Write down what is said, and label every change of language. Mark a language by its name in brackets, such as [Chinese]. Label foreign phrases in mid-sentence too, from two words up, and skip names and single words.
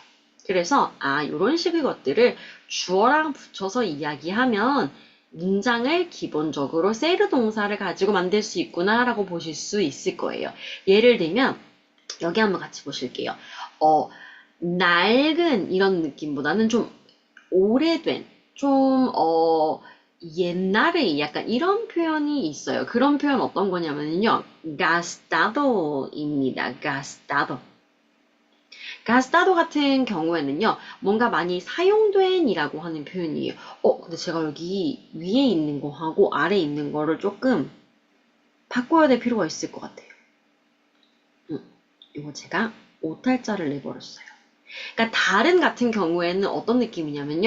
[Korean] 그래서 이런 식의 것들을 주어랑 붙여서 이야기하면 문장을 기본적으로 세르 동사를 가지고 만들 수 있구나 라고 보실 수 있을 거예요. 예를 들면 여기 한번 같이 보실게요. 낡은 이런 느낌보다는 좀 오래된 좀 옛날에 약간 이런 표현이 있어요. 그런 표현 어떤 거냐면요. gastado입니다. gastado. gastado 같은 경우에는요. 뭔가 많이 사용된 이라고 하는 표현이에요. 근데 제가 여기 위에 있는 거하고 아래에 있는 거를 조금 바꿔야 될 필요가 있을 것 같아요. 이거 제가 오탈자를 내버렸어요. 그러니까 다른 같은 경우에는 어떤 느낌이냐면요.